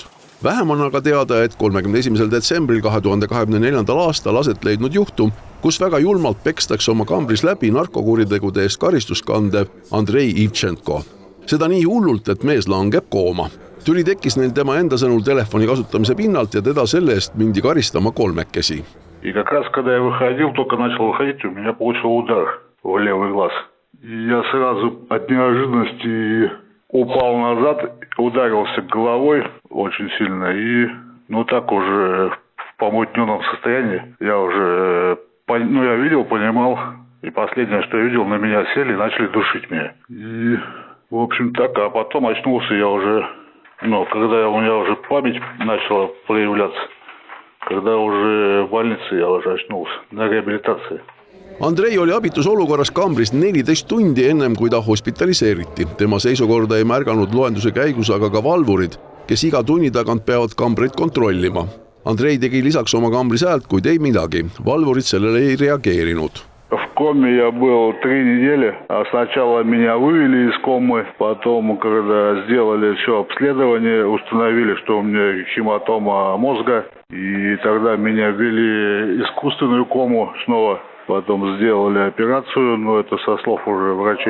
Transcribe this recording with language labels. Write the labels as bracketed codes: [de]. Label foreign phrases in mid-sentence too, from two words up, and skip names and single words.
[et] Vähem on aga teada, et 31. detsembril 2024. aastal aset leidnud juhtum, kus väga julmalt pekstakse oma kambris läbi narkokuritegude eest karistuskandev Andrei Ivtšenko. Seda nii hullult, et mees langeb kooma. Tüli tekkis neil tema enda sõnul telefoni kasutamise pinnalt ja teda selle eest mindi karistama 3. [ru] И как раз, когда я выходил, только начал выходить, у меня получил удар в левый глаз. Я сразу от неожиданности упал назад, ударился головой очень сильно и, так уже в помутненном состоянии. Я уже, я видел, понимал, и последнее, что я видел, на меня сели и начали душить меня. И, в общем, так, а потом очнулся я уже, когда у меня уже память начала проявляться, когда уже в больнице я уже очнулся на реабилитации. [et] Andrei oli abitus olukorras kambris 14 tundi ennem, kui ta hospitaliseeriti. Tema seisukorda ei märganud loenduse käigus aga ka valvurid, kes iga tunni tagant peavad kambrit kontrollima. Andrei tegi lisaks oma kambris häält, kuid ei midagi. Valvurid sellele ei reageerinud. [ru] В коме я был 3 недели, а сначала меня вывели из комы, потом, когда сделали все обследование, установили, что у меня хематома мозга, и тогда меня ввели искусственную кому снова. Потом сделали операцию, это со слов уже врачей.